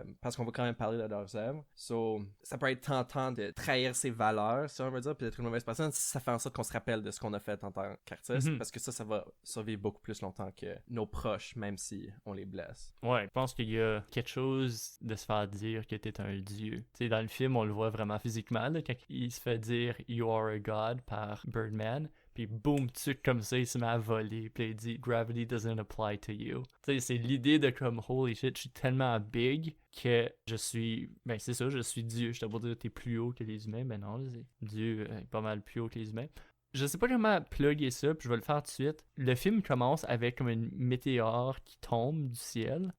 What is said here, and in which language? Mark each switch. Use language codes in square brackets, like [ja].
[fr] Parce qu'on va quand même parler de leurs œuvres. So, ça peut être tentant de trahir ses valeurs, si on veut dire, puis d'être une mauvaise personne, ça fait en sorte qu'on se rappelle de ce qu'on a fait en tant qu'artiste, parce que ça va survivre beaucoup plus longtemps que nos proches, même si on les blesse. Ouais, je pense qu'il y a quelque chose de se faire dire que t'es un dieu. Tu sais, dans le film, on le voit vraiment physiquement, là, quand il se fait dire « [en] You are a god [fr] » par Birdman. Puis boum, tout de suite comme ça, il se met à voler. Puis il dit [en] Gravity doesn't apply to you. [fr] Tu sais, c'est l'idée de comme [en] holy shit, [fr] je suis tellement big que je suis. Ben c'est ça, je suis Dieu. Je t'ai pas dire t'es plus haut que les humains. Ben non, Dieu est pas mal plus haut que les humains. Je sais pas comment plugger ça, puis je vais le faire tout de suite. Le film commence avec comme une météore qui tombe du ciel.